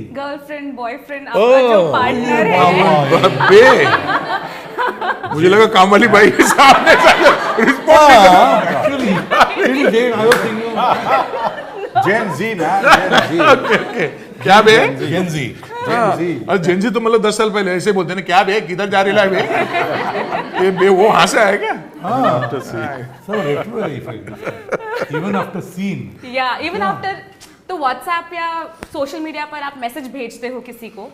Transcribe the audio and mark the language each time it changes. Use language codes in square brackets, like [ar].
[hi] Girlfriend boyfriend, आपका जो partner है। बे, मुझे लगा काम वाली बाई के सामने [en] Actually, I was thinking [hi] जेन जी ना, जेन जी। क्या बे? [en] Gen Z. [hi] अरे जेनजी तो मतलब 10 साल पहले ऐसे बोलते हैं, क्या बे, किधर जा रही है बे? ये बे वो वहां से आया क्या? [en] So retro effect. Even after scene. Yeah, even after, [hi] तो व्हाट्सएप या सोशल मीडिया पर आप मैसेज भेजते हो किसी को,